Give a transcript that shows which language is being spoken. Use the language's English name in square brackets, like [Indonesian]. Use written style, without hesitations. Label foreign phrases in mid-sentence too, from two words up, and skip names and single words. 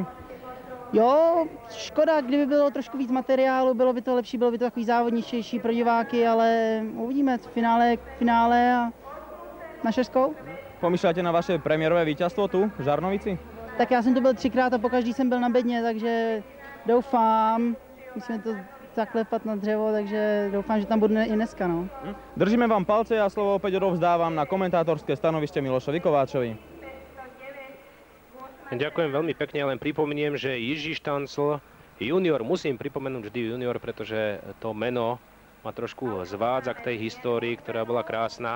[Czech] Jo, škoda, kdyby bylo trošku víc materiálu, bylo by to lepší, bylo by to takový závodničtější pro diváky, ale uvidíme, finále a na šerskou. [Slovak] Pomýšľate na vaše premiérové víťazstvo tu v Žarnovici? [Czech] Tak já jsem to byl 3krát a pokaždý jsem byl na bedně, takže doufám, musíme to zaklepat na dřevo, takže doufám, že tam budu i dneska, no. [Slovak] Držíme vám palce a slovo opäť odovzdávam na komentátorské stanovište Milošovi Kováčovi. Ďakujem veľmi pekne, len pripomeniem, že Jiří Štancl junior, musím pripomenúť vždy junior, pretože to meno ma trošku zvádza k tej histórii, ktorá bola krásna.